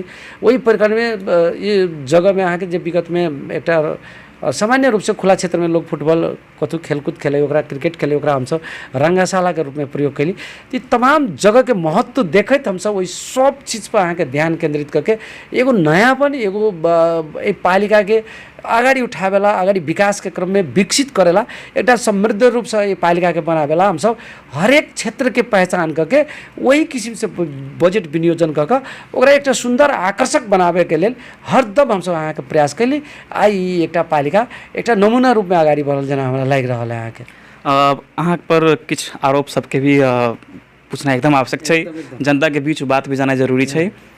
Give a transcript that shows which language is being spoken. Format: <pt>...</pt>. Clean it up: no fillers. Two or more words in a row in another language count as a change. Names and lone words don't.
<mai>ओहि परिक्रमा में ये जगह में अहाँ के जे विगत में एकटा सामान्य रूप से खुला क्षेत्र में लोग फुटबॉल कतहु खेलकूद खेले, ओकरा क्रिकेट खेले, ओकरा हम सब रंगशाला के रूप में प्रयोग कैली। तो तमाम जगह के महत्व देखैत हम सब ओहि सब चीज़ पर अहाँ के ध्यान केंद्रित करके एगो नयापन एगो पालिका के अगाडि उठावेला, अगाडि विकास के क्रम में विकसित करेला, एकटा समृद्ध रूप से ये पालिका के बनावेला हम सब हरेक क्षेत्र के पहचान करके वही किसिम से बजट विनियोजन करके ओकरा एकटा सुंदर आकर्षक बनावे के लेल हरदम हम सब अहाँ के प्रयास कैली। आई एकटा पालिका एकटा नमूना रूप में अगाडि बढ़ल जेना हमरा लागि रहल है अहाँ के। अहाँ पर किछ आरोप सबके भी पूछना एकदम आवश्यक छै, जनता के बीच बात भी जाना जरूरी छै।</mai>